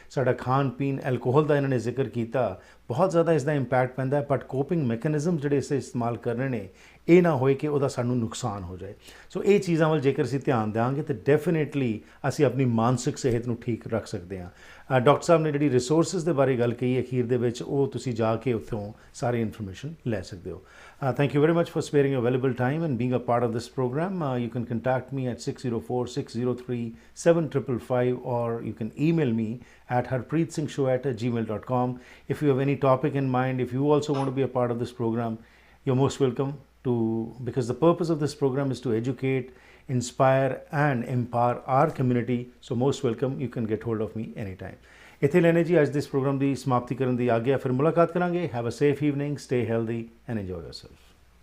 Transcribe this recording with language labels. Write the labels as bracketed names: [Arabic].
[Punjabi] ਸਾਡਾ ਖਾਣ ਪੀਣ, ਐਲਕੋਹਲ ਦਾ ਇਹਨਾਂ ਨੇ ਜ਼ਿਕਰ ਕੀਤਾ, ਬਹੁਤ ਜ਼ਿਆਦਾ ਇਸ ਦਾ ਇੰਪੈਕਟ ਪੈਂਦਾ ਹੈ, ਬਟ ਕੋਪਿੰਗ ਮੈਕੈਨਿਜ਼ਮ ਜਿਹੜੇ ਇਸ ਇਸਤੇਮਾਲ ਕਰ ਰਹੇ ਨੇ ਇਹ ਨਾ ਹੋਏ ਕਿ ਉਹਦਾ ਸਾਨੂੰ ਨੁਕਸਾਨ ਹੋ ਜਾਏ। ਸੋ ਇਹ ਚੀਜ਼ਾਂ ਵੱਲ ਜੇਕਰ ਅਸੀਂ ਧਿਆਨ ਦਿਆਂਗੇ ਤਾਂ ਡੈਫੀਨੇਟਲੀ ਅਸੀਂ ਆਪਣੀ ਮਾਨਸਿਕ ਸਿਹਤ ਨੂੰ ਠੀਕ ਰੱਖ ਸਕਦੇ ਹਾਂ। ਡਾਕਟਰ ਸਾਹਿਬ ਨੇ ਜਿਹੜੀ ਰਿਸੋਰਸਿਸ ਦੇ ਬਾਰੇ ਗੱਲ ਕਹੀ ਅਖੀਰ ਦੇ ਵਿੱਚ, ਉਹ ਤੁਸੀਂ ਜਾ ਕੇ ਉੱਥੋਂ ਸਾਰੀ ਇਨਫੋਰਮੇਸ਼ਨ ਲੈ ਸਕਦੇ ਹੋ। [English] Thank you very much for sparing your valuable time and being a part of this program. You can contact me at 604-603-7555, or you can email me at harpreetsingshow@gmail.com. If you have any topic in mind, if you also want to be a part of this program, you're most welcome to, because the purpose of this program is to educate, inspire and empower our community. So most welcome, you can get hold of me anytime. [Punjabi] ਇੱਥੇ ਲੈਣੇ ਜੀ ਅੱਜ ਦੇ ਇਸ programme ਦੀ ਸਮਾਪਤੀ ਕਰਨ ਦੀ ਆਗਿਆ। ਫਿਰ ਮੁਲਾਕਾਤ ਕਰਾਂਗੇ। [English] Have a safe evening, stay healthy and enjoy yourself.